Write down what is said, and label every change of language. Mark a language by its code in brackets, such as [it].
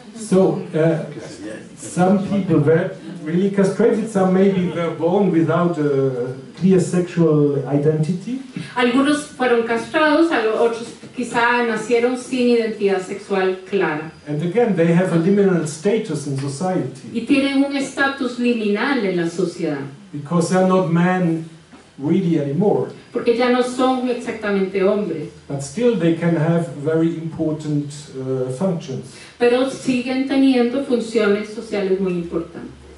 [en] So, some people were really castrated, some maybe were born without a clear sexual identity. [es] Algunos fueron castrados, otros quizá nacieron sin identidad sexual clara. [en] And again, they have a liminal status in society. [es] Y tienen un estatus liminal en la sociedad. [en] Because they are not men really anymore. [es] Porque ya no son exactamente hombres. [en] But still they can have very important functions. [es] Pero siguen teniendo funciones sociales muy importantes.